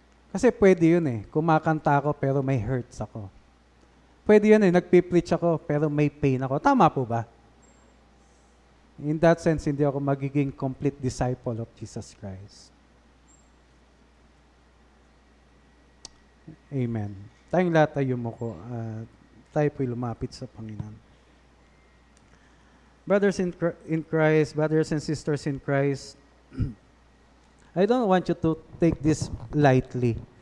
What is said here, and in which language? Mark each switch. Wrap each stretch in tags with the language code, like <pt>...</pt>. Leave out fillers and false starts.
<tl>Kasi pwede yun kumakanta ako pero may hurts ako. Pwede yun nagpipreach ako pero may pain ako. Tama po ba?</tl> <en>In that sense,</en> <tl>hindi ako magiging</tl> <en>complete disciple of Jesus Christ. Amen.</en> <tl>Tayong lahat ay yumuko at tayo po'y lumapit sa Panginoon.</tl> <en>Brothers in Christ, brothers and sisters in Christ, I don't want you to take this lightly.</en>